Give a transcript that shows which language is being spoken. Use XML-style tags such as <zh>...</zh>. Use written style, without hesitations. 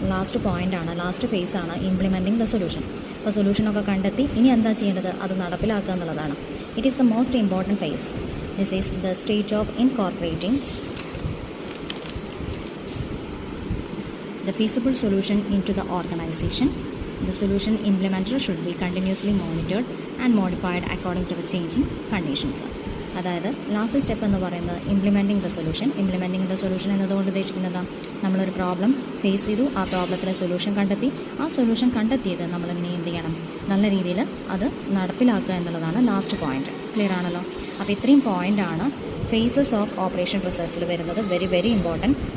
<ml>Last face ആണ്</ml> <en>Implementing the solution.</en> <ml>അപ്പോൾ സൊല്യൂഷനൊക്കെ കണ്ടെത്തി ഇനി എന്താ ചെയ്യേണ്ടത്, അത് നടപ്പിലാക്കുക എന്നുള്ളതാണ്.</ml> <en>It is the most important phase. This is the stage of incorporating the feasible solution into the organization. The solution implementer should be continuously monitored and modified according to the changing conditions.</en> <ml>അതായത് last step എന്ന് പറയുന്നത്</ml> <en>implementing the solution</en> <ml>എന്നതുകൊണ്ട് ഉദ്ദേശിക്കുന്നത് നമ്മളൊരു problem face ചെയ്തു, ആ പ്രോബ്ലത്തിലെ solution കണ്ടെത്തി, ആ സൊല്യൂഷൻ കണ്ടെത്തിയത് നമ്മൾ എന്ത് ചെയ്യണം, നല്ല രീതിയിൽ അത് നടപ്പിലാക്കുക എന്നുള്ളതാണ് ലാസ്റ്റ് പോയിന്റ്. ക്ലിയർ ആണല്ലോ. അപ്പോൾ ഇത്രയും പോയിൻ്റാണ് ഫേസസ് ഓഫ് ഓപ്പറേഷൻ റിസർച്ചിൽ വരുന്നത്.</ml> <en>Very very important.</en>